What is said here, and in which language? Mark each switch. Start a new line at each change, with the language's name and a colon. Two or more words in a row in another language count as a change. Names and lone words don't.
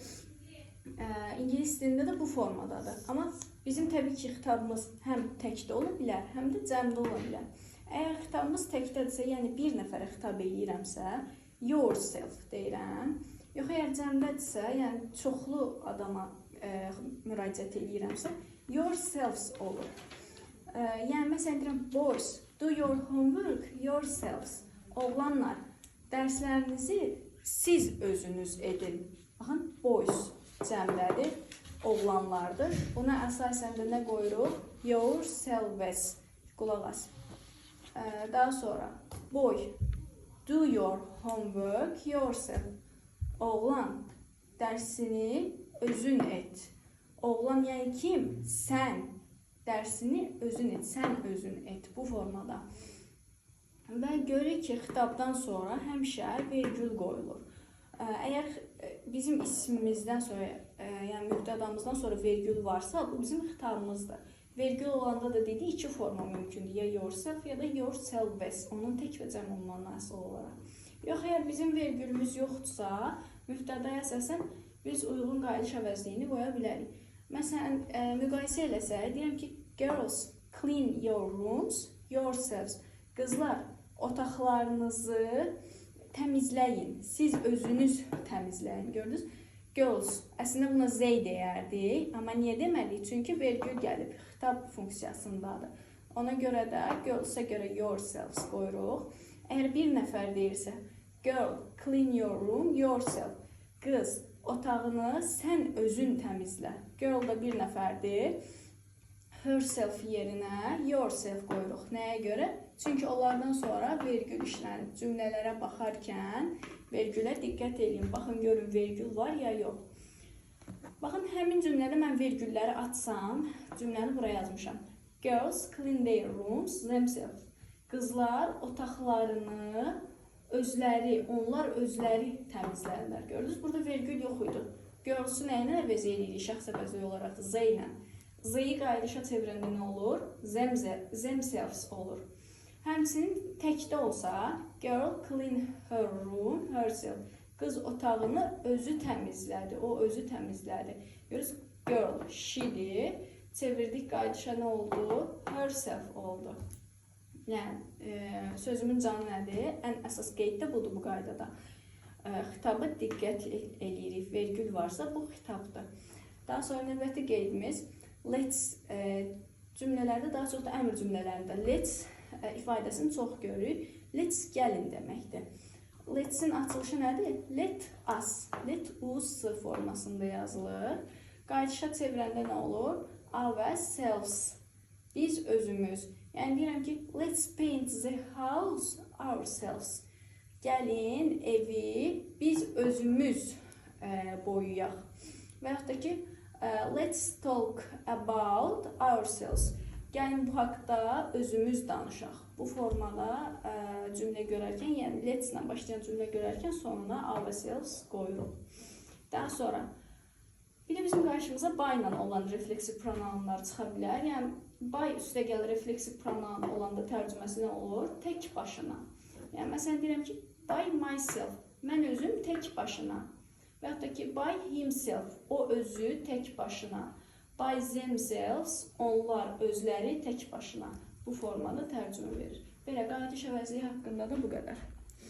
Azerbaijani: İngilis dilində də bu formadadır. Amma bizim təbii ki, xitabımız həm təkdə ola bilər, həm də cəmdə ola bilər. Əgər xitabımız təkdədirsə, yəni bir nəfərə xitab edirəmsə, yourself deyirəm. Yox, əgər cəmdədirsə, yəni çoxlu adama müraciət edirəmsə, yourselves olur. Yəni, məsələn deyirəm,
English: boys, do your homework yourselves.
Azerbaijani: Oğlanlar, dərslərinizi siz özünüz edin. Baxın, boys cəmdədir, oğlanlardır. Buna əsasən də nə qoyuruq? Yourselves. Qulaq as. Daha sonra,
English: boy, do your homework yourself.
Azerbaijani: Oğlan, dərsini özün et. Oğlan, yəni kim? Sən. Dərsini özün et, sən özün et. Bu formada. Və görürük ki, xitabdan sonra həmişə vergül qoyulur. Əgər bizim ismimizdən sonra, yəni mübtədamızdan sonra vergül varsa, bu bizim xitabımızdır. Vergül olanda da dedik, iki forma mümkündür. Ya yourself, ya da yourselves. Onun tək və cəm olmandan asılı olaraq. Yox, əgər bizim vergülümüz yoxdursa, mübtədaya əsasən biz uyğun qayıdış əvəzliyini qoya bilərik. Məsələn, müqayisə eləsək, deyirəm ki,
English: girls, clean your rooms yourselves.
Azerbaijani: Qızlar, otaqlarınızı təmizləyin. Siz özünüz təmizləyin. Gördünüz? Girls. Əslində buna they deyərdik. Amma niyə demədik? Çünki vergül gəlib. Xitab funksiyasındadır. Ona görə də girls-a görə yourselves qoyuruq. Əgər bir nəfər deyirsə,
English: girl, clean your room yourself.
Azerbaijani: Qız, otağını sən özün təmizlə. Girl da bir nəfərdir. Herself yerinə yourself qoyuruq. Nəyə görə? Çünki onlardan sonra vergül işlənib. Cümlələrə baxarkən vergülə diqqət edin. Baxın, görün, vergül var ya yox. Baxın, həmin cümlədə mən vergülləri açsam, cümləni buraya yazmışam.
English: Girls clean their rooms themselves.
Azerbaijani: Qızlar otaqlarını onlar özləri təmizlərlər. Gördünüz, burada vergül yox idi. Girls-u nə ilə əvəz edirik şəxs əvəzi olaraq? Z ilə. Z-yi qayıdışa çevirəndə nə olur? Themselves olur. Həmçinin təkdə olsa,
English: girl clean her room herself.
Azerbaijani: Qız otağını özü təmizlədi, o özü təmizlədi. Görürsünüz, girl, she'dir. Çevirdik, qayıdışa nə oldu? Herself oldu. Yəni, sözümün canı nədir? Ən əsas qeyd də budur bu qaydada. Xitaba diqqət eləyirik. Vergül varsa, bu xitabdır. Daha sonra növbəti qeydimiz let's cümlələrdə, daha çox da əmr cümlələrində let's ifadəsini çox görürük. Let's gəlin deməkdir. Let's-in açılışı nədir?
English: Let us, let us
Azerbaijani: formasında yazılır. Qayıdışa çevirəndə nə olur? Ourselves, biz özümüz. Yəni deyirəm ki,
English: let's paint the house ourselves.
Azerbaijani: Gəlin evi biz özümüz boyayaq. Və yaxud da ki,
English: let's talk about ourselves.
Azerbaijani: Gəlin bu haqda özümüz danışaq. Bu formada cümlə görərkən, yəni let's ilə başlayan cümlə görərkən sonuna ourselves qoyuruq. Daha sonra bir də bizim qarşımıza by ilə olan refleksiv pronounlar çıxa bilər. Yəni by üstəgəl refleksiv pronoun olanda tərcüməsi nə olur? Tək başına. Yəni məsələn deyirəm ki,
English: by myself,
Azerbaijani: mən özüm tək başına. Və yaxud da ki,
English: by himself,
Azerbaijani: o özü tək başına.
English: By themselves,
Azerbaijani: onlar özləri tək başına. Bu formada tərcümə verir. Belə qayıdış əvəzliyi haqqında da bu qədər.